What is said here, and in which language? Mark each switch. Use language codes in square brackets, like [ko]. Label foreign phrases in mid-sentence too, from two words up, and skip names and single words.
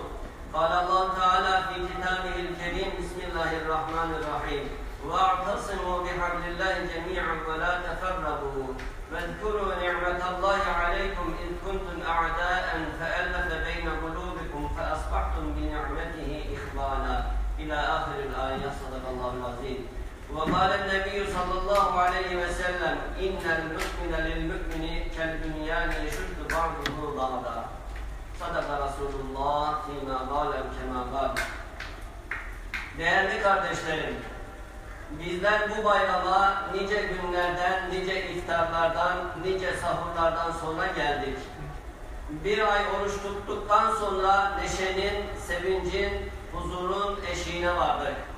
[ar] قال الله تعالى في كتابه الكريم بسم الله الرحمن الرحيم واعتصموا بحبل الله جميعا ولا تفرقوا واذكروا نعمة الله عليكم إذ كنتم أعداء فألف بين قلوبكم فأصبحتم بنعمته إخوانا إلى آخر الآية. صدق الله العظيم. وقال النبي صلى الله عليه وسلم إن المؤمن للمؤمن كالبنيان يشد بعضه بعضا. صدق رسول الله فيما قال كما قال. [tr] Değerli kardeşlerim, bizler bu bayrama nice günlerden, nice iftarlardan, nice sahurlardan sonra geldik. Bir ay oruç tuttuktan sonra neşenin, sevincin, huzurun eşiğine vardık.